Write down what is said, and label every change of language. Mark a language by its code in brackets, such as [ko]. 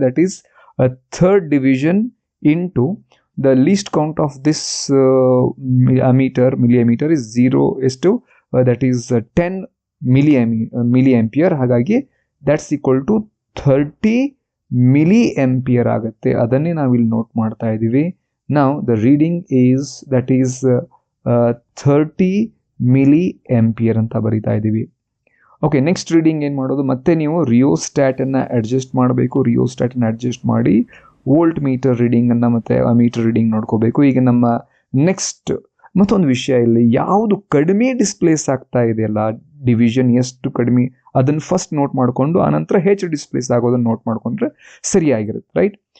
[en] That is third division into the least count of this ammeter, milli ammeter is 0 ಎಷ್ಟು? That is 10 milli ampere. [kn] ಹಾಗಾಗಿ [en] that's equal to 30 milli ampere [kn] ಆಗುತ್ತೆ. ಅದನ್ನೇ ನಾವು ಇಲ್ಲಿ note ಮಾಡ್ತಾ ಇದ್ದೀವಿ. [en] Now the reading is, that is 30 milli ampere [kn] ಅಂತ ಬರಿತಾ ಇದ್ದೀವಿ. ಓಕೆ, ನೆಕ್ಸ್ಟ್ ರೀಡಿಂಗ್ ಏನು ಮಾಡೋದು? ಮತ್ತೆ ನೀವು ರಿಯೋಸ್ಟ್ಯಾಟನ್ನು ಅಡ್ಜಸ್ಟ್ ಮಾಡಬೇಕು. ರಿಯೋಸ್ಟ್ಯಾಟನ್ನು ಅಡ್ಜಸ್ಟ್ ಮಾಡಿ ವೋಲ್ಟ್ ಮೀಟರ್ ರೀಡಿಂಗನ್ನು ಮತ್ತು ಅಮೀಟರ್ ರೀಡಿಂಗ್ ನೋಡ್ಕೋಬೇಕು. ಈಗ ನಮ್ಮ ನೆಕ್ಸ್ಟ್ ಮತ್ತೊಂದು ವಿಷಯ, ಇಲ್ಲಿ ಯಾವುದು ಕಡಿಮೆ ಡಿಸ್ಪ್ಲೇಸ್ ಆಗ್ತಾ ಇದೆಯಲ್ಲ, ಡಿವಿಷನ್ ಎಷ್ಟು ಕಡಿಮೆ, ಅದನ್ನು ಫಸ್ಟ್ ನೋಟ್ ಮಾಡಿಕೊಂಡು ಆನಂತರ ಹೆಚ್ಚು ಡಿಸ್ಪ್ಲೇಸ್ ಆಗೋದನ್ನು ನೋಟ್ ಮಾಡಿಕೊಂಡ್ರೆ ಸರಿಯಾಗಿರುತ್ತೆ, ರೈಟ್?